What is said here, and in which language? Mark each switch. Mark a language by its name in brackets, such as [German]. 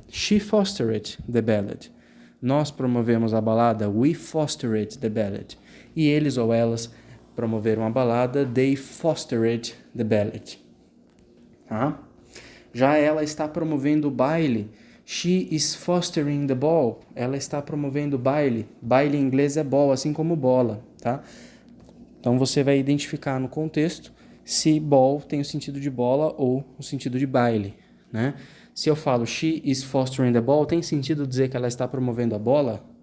[English] She fostered the ballad. [Portuguese] Nós promovemos a balada. [English] We fostered the ballad. [Portuguese] E eles ou elas promoveram a balada. [English] They fostered the ballad. [Portuguese] Tá? Já ela está promovendo o baile. [English] She is fostering the ball. [Portuguese] Ela está promovendo o baile. Baile em inglês é ball, assim como bola, tá? Então você vai identificar no contexto se ball tem o sentido de bola ou o sentido de baile, né? Se eu falo [English] she is fostering the ball, [Portuguese] tem sentido dizer que ela está promovendo a bola?